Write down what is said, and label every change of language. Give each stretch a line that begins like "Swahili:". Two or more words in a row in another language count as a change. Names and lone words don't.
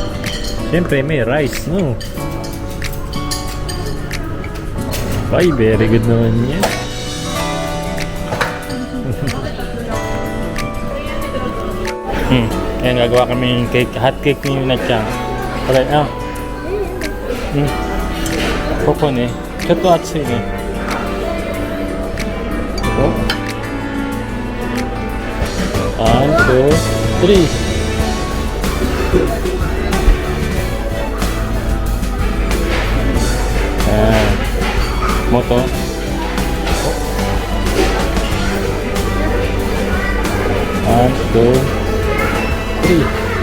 Filipino: Siyempre may rice, no? Ay,
English: very good
Filipino: naman yan. Ayan, gagawa kami ng cake.
English: Hot cake
Filipino: ni Yunachang.
Japanese: Okay,ここね、ちょっと熱いね。1, 2, 3. Moto. 1, 2, 3.